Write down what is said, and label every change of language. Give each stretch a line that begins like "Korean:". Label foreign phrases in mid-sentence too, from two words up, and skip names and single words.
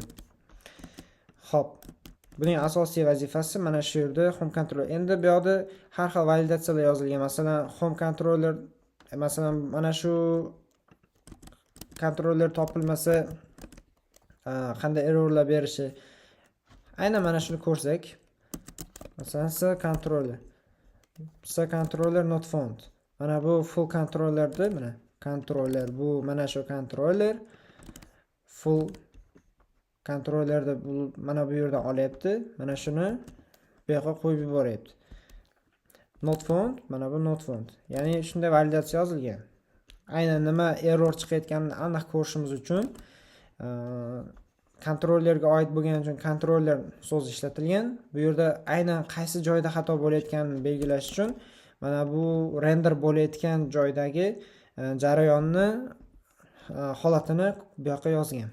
Uzbek: Xo'p, buning asosiy vazifasi mana shu yerda
English: home controller.
Uzbek: Endi bu yoqda har xil validatsiyalar yozilgan. Masalan,
English: home controller,
Uzbek: masalan, mana shu kontroller topilmasa qanday errorlar berishi. Aynan mana shuni ko'rsak, masalan,
English: s controller not found.
Uzbek: Mana bu
English: full controllerda,
Uzbek: mana controller bu mana shu controller
English: full controllerda
Uzbek: mana bu yerdan olyapti. Mana shuni bu yoqqa qo'yib yuboryapti.
English: Not found,
Uzbek: mana bu
English: not found.
Uzbek: Ya'ni shunday validatsiya yozilgan. Aynan nima error chiqayotganini aniq ko'rishimiz uchun kontrollerga oid bo'lgani uchun kontroller so'zi ishlatilgan. Bu yerda aynan qaysi joyda xato bo'layotganini belgilash uchun mana bu render bo'layotgan joydagi jarayonni holatini bu yoqqa yozgan.